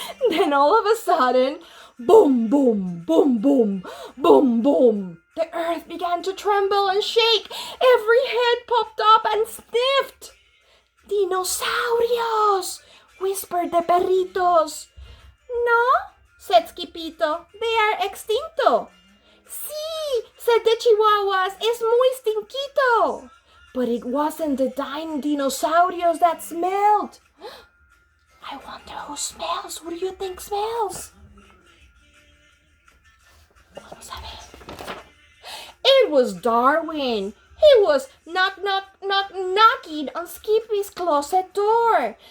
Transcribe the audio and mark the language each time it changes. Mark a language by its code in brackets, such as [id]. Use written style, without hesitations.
[en] Then all of a sudden, boom, boom, boom, boom, boom, boom. The earth began to tremble and shake. Every head popped up and sniffed. Dinosaurios, whispered the perritos. No, said Skippito, they are extinto. [es] Sí, [en] said the chihuahuas, [es] es muy stinquito. [en] But it wasn't the dinosaurios that smelled. I wonder who smells. Who do you think smells? [es] Vamos a ver. [en] It was Darwin. He was knocking on Skippy's closet door.